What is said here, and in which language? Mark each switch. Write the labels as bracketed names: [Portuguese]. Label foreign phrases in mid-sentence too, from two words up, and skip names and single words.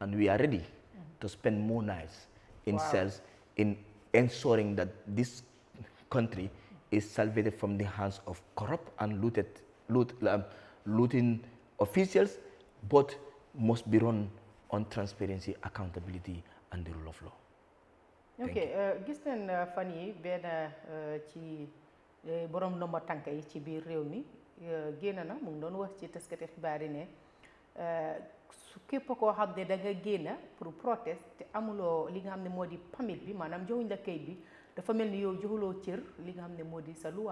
[English] and we are ready to spend more nights in cells in ensuring that this country is salvated from the hands of corrupt and looting officials, but must be run on transparency, accountability, and the rule of law. [Wolof] gis nañ fan yi benn ci borom ndomba tànk yi ci biir réew mi génn na mu ngi doon wax ci taskati xibaar yi ne su képp koo xam ne da nga génn pour protest te amuloo li nga xam ne moo di permit bi maanaam joxuñ la kayit bi dafa mel ni yow joxuloo cër li nga xam ne moo di sa loi.